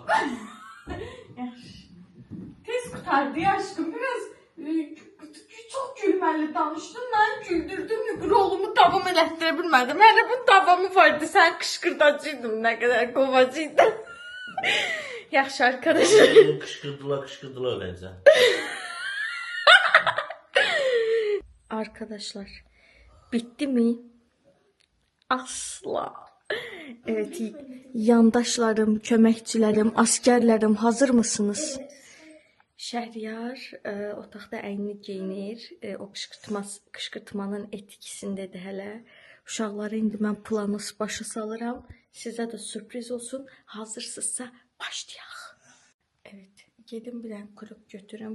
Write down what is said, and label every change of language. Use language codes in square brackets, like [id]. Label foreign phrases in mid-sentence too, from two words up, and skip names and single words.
[az] Yaxşı. Tez qutardı aşkım. Biraz çok gülməli danışdın. Mən güldürdüm. Rolumu davam elətdirə bilmədim. Hələ bu davamı vardı. Sən qışqırdacıydın. Nə qədər qovacıydın. Yaxşı arkadaşlar. [tr] Kışkırdılar öylece. Arkadaşlar. Bitti mi? Asla. Evet, yandaşlarım, köməkçilərim, askerlerim hazır mısınız? Evet. [az] Şəhriyar otaqda əynini geyinir, o qışqırtmanın etkisindədir hələ. Uşaqları indi mən planı başa salıram. Sizə də sürpriz olsun. Hazırsınızsa başlayaq. Evet, gedim bir dənə kurup götürüm.